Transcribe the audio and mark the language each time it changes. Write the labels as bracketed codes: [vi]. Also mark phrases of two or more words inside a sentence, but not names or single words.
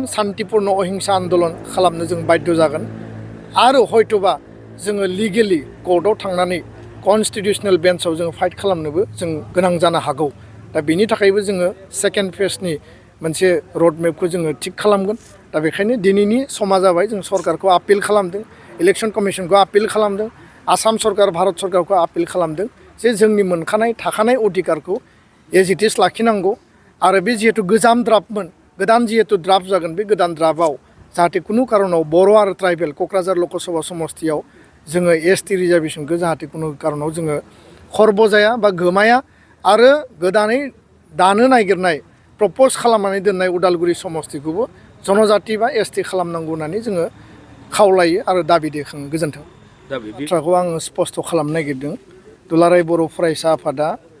[brx] शान्तिपुर्ण अहिंसा आन्दलन खालामनो जों बाध्य जागोन आरो हयथ'बा जोङो [en] legal court [brx] थांनानै [en] constitutional bench [brx] जोङो फाइट खालामनोबो जों गोनां जानो हागौ दा बेनि थाखायबो जोङो [en] second phase [brx] मोनसे रड मेपखौ जोङो थिग खालामगोन दा बेखायनो दिनैनि समा जाबाय जों सरकारखौ आपिल खालामदों [en] election commission [brx] आपिल खालामदों आसाम सरकार भारत सरकारखौ आपिल खालामदों जे जोंनि मोनखानाय थाखानाय अधिकारखौ [en] as it is [brx] लाखिनांगौ आरो बे जिहेतु गोजाम ड्राफ्टमोन गोदान जिहेतु ड्राफ्ट जागोन बे गोदान ड्राफ्टआव जाहाथे कुनु कारनाव बर' आरो ट्राइबेल क'क्राझार लकसभा समस्तियाव जोङो ST रिजार्भेसनखौ जाहाथे कुनु कारनाव जोङो खर्ब जाया बा गोमाया आरो गोदानै दानो नागिरनाय प्रप'ज खालामनानै दोननाय उदालगुरि समस्तिखौबो जनजाति बा ST खालामनांगौ होननानै जोङो खावलायो आरो दाबि दैखाङो गोजोन्थों बाथ्राखौ आङो स्पष्ट खालामनो नागिरदों दुलाराय बर' फरायसा आफादा